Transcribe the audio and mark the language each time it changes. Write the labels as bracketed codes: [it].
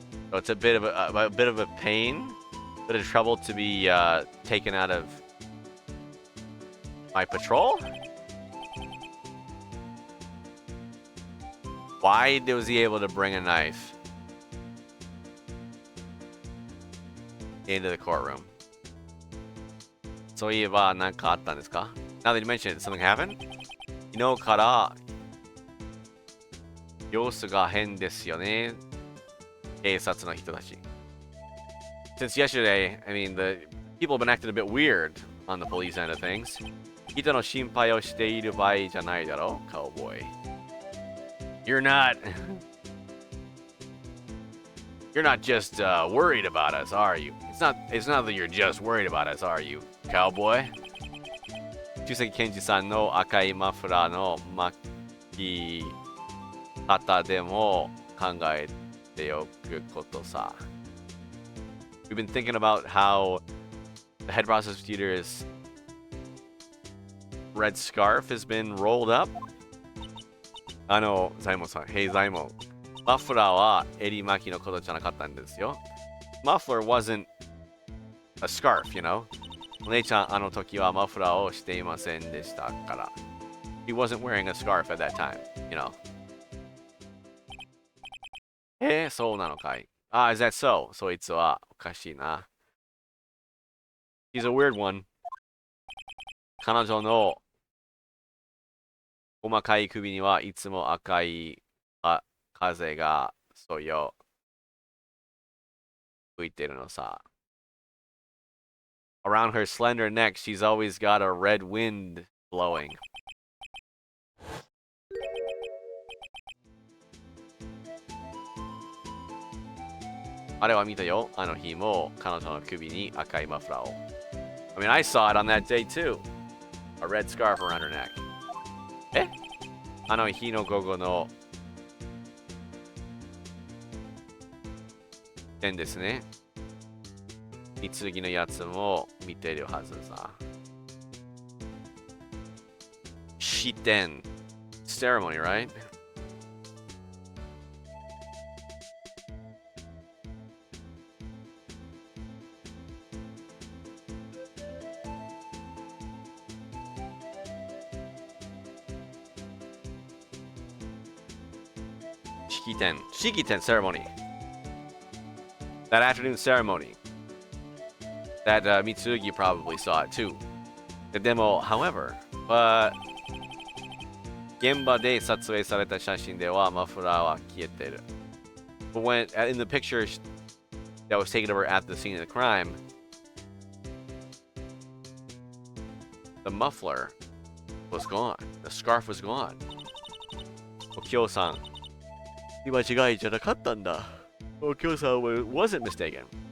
[en] So it's a bit of a pain, bit of trouble to be taken out of my patrol. Why was he able to bring a knife into the courtroom? [ja] そういえば何かあったんですか? [en] Now that you mention it, something happened? [ja] 昨日から様子が変ですよね。警察の人たち。 [en] Since yesterday, I mean, the people have been acting a bit weird on the police end of things. [ja] 人の心配をしている場合じゃないだろ, cowboy. [en] You're not just worried about us, are you? It's not that you're just worried about us, are you, cowboy? [ja] 中関健二さんの赤いマフラーの巻き方でも考えておくことさ。 [en] We've been thinking about how the head prosecutor's red scarf has been rolled up. [ja] ザイモンさん、Hey ザイモン。マフラーは襟巻きのことじゃなかったんですよ。 [en] Muffler wasn't a scarf, you know? [ja] お姉ちゃん、あの時はマフラーをしていませんでしたから。 [en] He wasn't wearing a scarf at that time, you know? [ja] そうなのかい。 [en] is that so? [ja] そいつはおかしいな。 [en] He's a weird one. [ja] 彼女の細かい首にはいつも赤い風がそうよ吹いてるのさ。 [en] Around her slender neck, she's always got a red wind blowing. [ja] あれは見たよ。あの日も彼女の首に赤いマフラーを。 [en] I mean, I saw it on that day too. A red scarf around her neck. [ja] あの日の午後の点ですね。次のやつも見てるはずさ。 [en] 式典 ceremony, right? Shikiten ceremony. That afternoon ceremony. That Mitsugi probably saw it too. The demo, however, but [ja] 現場で撮影された写真ではマフラーは消えてる. [en] But when in the picture that was taken over at the scene of the crime, the muffler was gone. The scarf was gone. [ja] Okyo-san, 見間違いじゃなかったんだ. [en] Okyo-san wasn't mistaken.